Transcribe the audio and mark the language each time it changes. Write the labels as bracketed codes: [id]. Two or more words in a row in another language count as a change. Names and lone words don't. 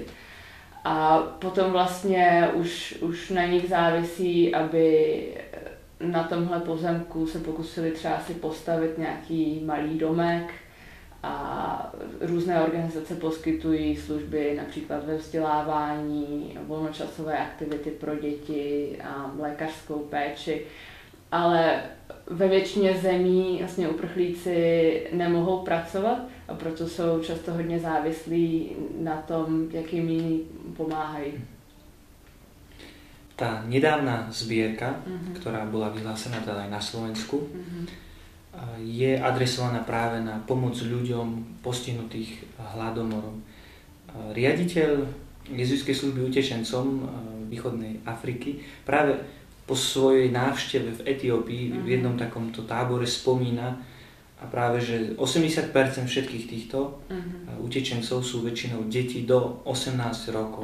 [cs] A potom vlastně už na nich závisí, aby na tomhle pozemku se pokusili třeba si postavit nějaký malý domek, a různé organizace poskytují služby například ve vzdělávání, volnočasové aktivity pro děti a lékařskou péči. Ale ve většině zemí vlastně uprchlíci nemohou pracovat a proto jsou často hodně závislí na tom, jak jim jiní pomáhají. [sk] Tá nedávna zbierka, ktorá bola vyhlásená teda aj na Slovensku, je adresovaná práve na pomoc ľuďom postihnutých hladomorom. Riaditeľ jezuitskej služby utečencom východnej Afriky práve po svojej návšteve v Etiópii v jednom takomto tábore spomína a práve, že 80% všetkých týchto utečencov sú väčšinou deti do 18 rokov.